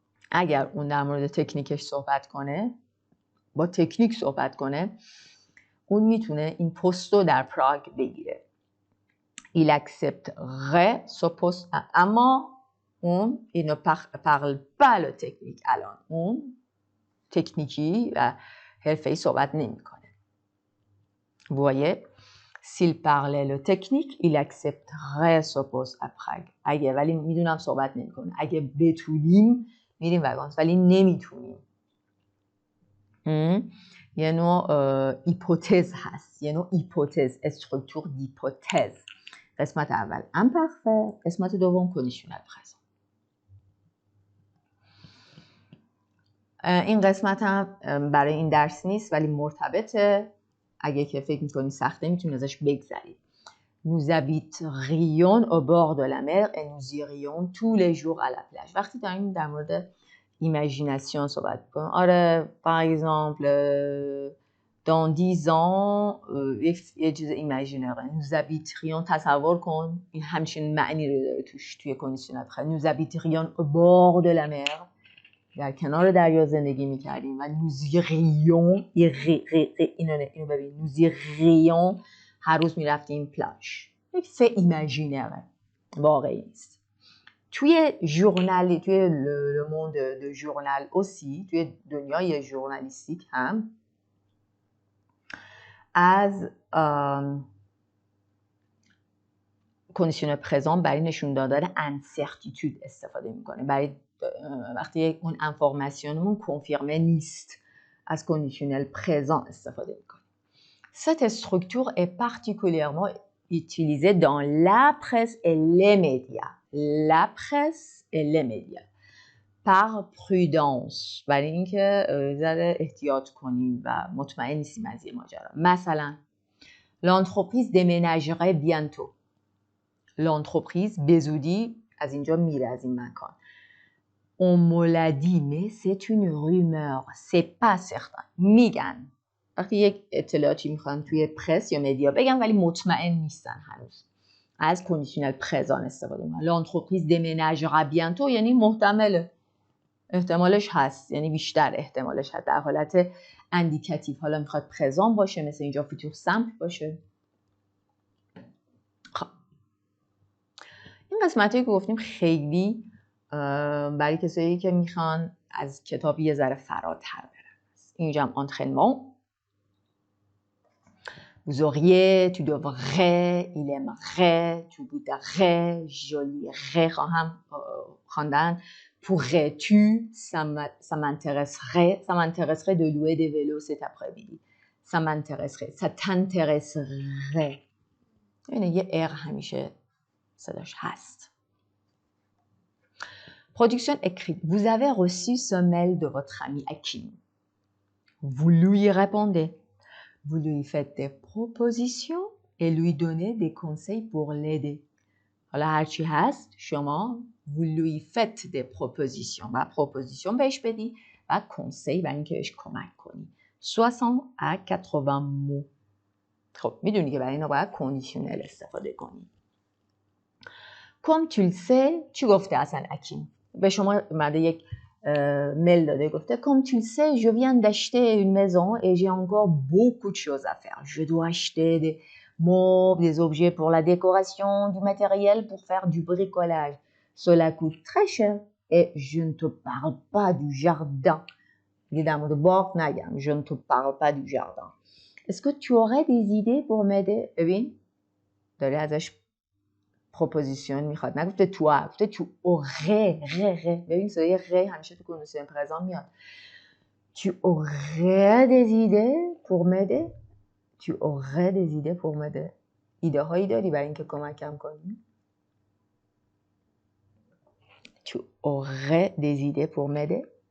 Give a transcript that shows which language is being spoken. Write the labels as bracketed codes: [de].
[fa] اگر اون در مورد تکنیکش صحبت کنه، با تکنیک صحبت کنه، اون میتونه این پست رو در پراگ بگیره. [fr] Il accepterait ce poste. [fa] اما اون [fr] il ne parle pas le technique. [fa] الان اون تکنیکی و حرفه‌ای صحبت نمی‌کنه. [fr] Vous voyez, s'il parlait le technique, il accepterait ce poste à Prague. [fa] اگه ولی میدونم صحبت نمی‌کنه. اگه بتونیم میریم واگانس ولی نمیتونیم. یه نوع هیپوتز هست. یه نوع هیپوتز، استرکتور دیپوتز. قسمت اول imparfait، قسمت دوم کندیشنل پرزن. این قسمت هم برای این درس نیست ولی مرتبطه. اگه که فکر می‌کنید سخته میتونید ازش بگذرید. [fr] Nous habiterions au bord de la mer et nous irions tous les jours à la plage. [fa] وقتی داریم در مورد ایمیجیناسیون صحبت کنیم. آره [fr] par exemple dans 10 ans [fa] یه چیز ایمیجینره. [fr] Nous habiterions [fa] تصور کن این همچین معنی رو داره توی کندیشنل پرزن. [fr] Nous habiterions au bord de la mer. [fa] در کنار دریا زندگی میکردیم و نوزیریون اینو ببین نوزیریون هر روز میرفتیم پلاژ. یک فه ایمیجینره واقعی نیست. توی ژورنال توی [fr] le monde de journal aussi [fa] توی دنیای ژورنالیستیک هم از کندیشنل پرزن برای نشون دادن انسرتیتود استفاده میکنه. برای وقتی اون انفورماسیونمون کنفرمه نیست از کندیشنل پرزن استفاده میکنه. [fr] Cette structure est particulièrement utilisée dans la presse et les médias. La presse et les médias. Par prudence. [fa] برای اینکه ذره احتیاط کنیم و مطمئن نیستیم از این ماجرا. مثلا [fr] l'entreprise déménagerait bientôt. [fa] L'entreprise به زودی از اینجا میره از این مکان. [fr] On me l'a dit mais c'est une rumeur. C'est pas certain. [fa] میگن. وقتی یک اطلاعاتی میخوان توی پرس یا مدیا بگن ولی مطمئن نیستن هنوز. از کندیشنل پرزن استفاده میکنن. [fr] L'entreprise déménagera bientôt [fa] یعنی محتمله. احتمالش هست. یعنی بیشتر احتمالش هست. در حالت اندیکاتیو. حالا میخواد پرزن باشه مثل اینجا فیوتور سامپل باشه. خب. این قسمتی که گفتیم خیلی برای کسایی که میخوان از کتاب یه ذره فراتر برن. اینجا هم انترینمنت. [fr] Vous auriez, tu devrais, il aimerait, tu voudrais, j'olierais [fa] خواهم خواندن. [fr] Pourrais-tu, ça m'intéresserait de louer des vélos cet après-midi. Ça m'intéresserait, ça t'intéresserait. [fa] یه ار همیشه صداش هست. [fr] Production écrite. Vous avez reçu ce mail de votre ami Hakim. Vous lui répondez. Vous lui faites des propositions et lui donnez des conseils pour l'aider. [fa] حالا هرچی هست شما [fr] vous lui faites des propositions [fa] و proposition بهش بدی و conseil برای اینکه بهش کمک کنی [fr] 60 à 80 mots. [fa] خب میدونی که برای اینا باید کندیشنل استفاده کنی. [fr] Comme tu le sais [fa] چی گفته اصلا اکیم؟ به شما اومده یک میل داده گفته [fr] Comme tu le sais je viens d'acheter une maison et j'ai encore beaucoup de choses à faire. Je dois acheter des meubles, des objets pour la décoration, du matériel pour faire du bricolage. Cela coûte très cher et je ne te parle pas du jardin. Évidemment, de [fa] باغ نگم. [fr] Je ne te parle pas du jardin. Est-ce que tu aurais des idées pour m'aider? [fa] ببین داره ازش پروپوزیشن میخواد. نگفته تو گفته تو aurais ره. ببین صدای ره همیشه تو کندیشن پرزنت میاد. [fr] Tu aurais des idées pour m'aider? Tu aurais des idées pour m'aider? [fa] ایده هایی داری برای اینکه کمکم کنی؟ [fr] Tu aurais des idées pour m'aider?